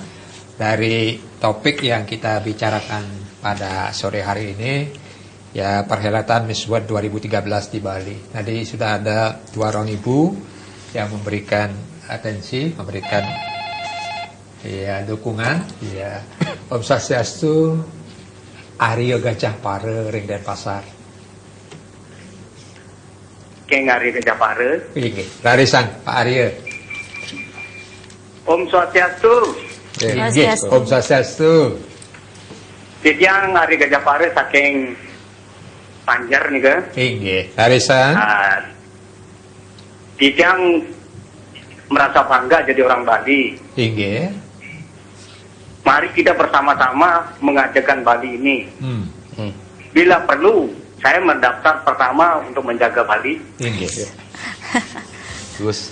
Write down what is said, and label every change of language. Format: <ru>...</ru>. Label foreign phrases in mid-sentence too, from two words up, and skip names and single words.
<id>Dari topik yang kita bicarakan pada sore hari ini, ya perhelatan Miss World 2013 di Bali. Tadi sudah ada dua orang ibu yang memberikan atensi, memberikan ya dukungan. Ya,</id> <ban>Om Swastiastu, Arya Gajah Pare, Ring Denpasar. Keng Arya Gajah Pare. Rarisan Pak Arya. Om Swastiastu. Om Swastiastu. Titiang Arya Gajah Pare saking Panjar nih ke. Inggih. Rarisan.</ban> <id>Titiang merasa bangga jadi orang Bali.</id> <ban>Inggih.</ban> <id>Mari kita bersama-sama mengajarkan Bali ini. Bila perlu, saya mendaftar pertama untuk menjaga Bali. Terus</id>